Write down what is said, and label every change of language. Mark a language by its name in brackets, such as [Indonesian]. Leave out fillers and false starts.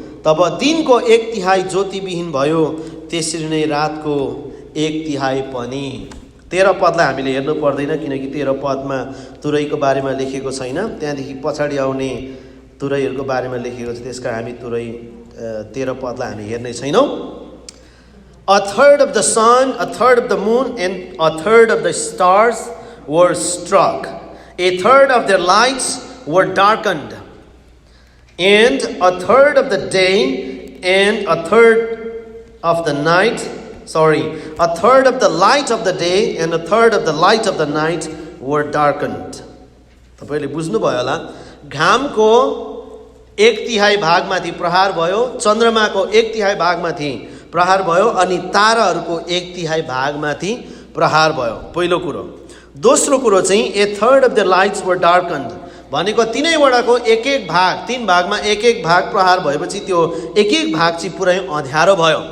[Nepali] तब दिनको 1/3 ज्योतिविहीन भयो, त्यसरी नै रातको 1/3 पनि। 13 पदलाई हामीले हेर्नु पर्दैन, किनकि 13 पदमा तुरहीको बारेमा लेखेको छैन। त्यहाँदेखि पछाडि आउने तुरहीहरूको बारेमा लेखेको छ, त्यसकारण हामी तुरही 13 पदलाई हामी हेर्ने छैनौँ। [English] A third of the sun, a third of the moon, and a third of the stars were struck. A third of their lights were darkened. And a third of the day and a third of the night, a third of the light of the day and a third of the light of the night were darkened. [Nepali] तपाईले बुझ्नुभयो होला, घामको 1/3 भागमाथि प्रहार भयो, चन्द्रमाको 1/3 भागमाथि प्रहार भयो, अनि ताराहरूको 1/3 भागमाथि प्रहार भयो। पहिलो कुरो। दोस्रो कुरो चाहिँ [English] a third of the lights were darkened [Nepali] भनेको तीनैवटाको एक एक भाग, तीन भागमा एक एक भाग प्रहार भएपछि त्यो एक एक भाग चाहिँ पुरै अँध्यारो भयो।